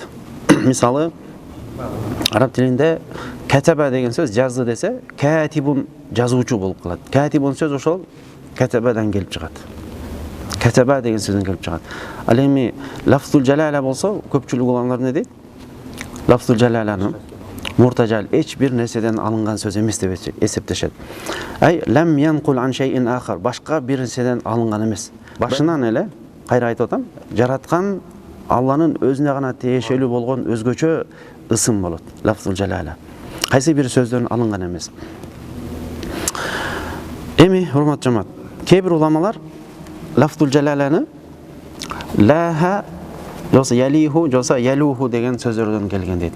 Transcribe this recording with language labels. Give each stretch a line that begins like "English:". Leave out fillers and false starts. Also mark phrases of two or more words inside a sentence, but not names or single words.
Kyrgyz: Мисалы, араб тилинде катаба деген сөз жазды десе, катибун жазуучу болуп калат. Катибун сөз ошол катабадан келип чыгат. Катаба деген сөздөн келип чыгат. Ал эми
Arabic: لفظ الجلالة
Kyrgyz: болсо, көпчүлүк уламалар эмне дейт?
Arabic: لفظ الجلالة
Kyrgyz: муртажал эч бир нерседен алынган сөз эмес деп эсептешет.
Arabic: أي لم ينقل عن شيء آخر,
Kyrgyz: башка бир нерседен алынган эмес. Башынан эле кайра айтып атам, жараткан Алланын өзүнө гана тиешелүү болгон өзгөчө ысым болот.
Arabic: لفظ الجلالة
Kyrgyz: кайсы бир сөздөн алынган эмес. Эми урмат жамаат, кээ бир уламалар
Arabic: لفظ الجلالة
Kyrgyz: лаха жоксо ялиху жоксо ялуху деген сөздөрдөн келген дейт.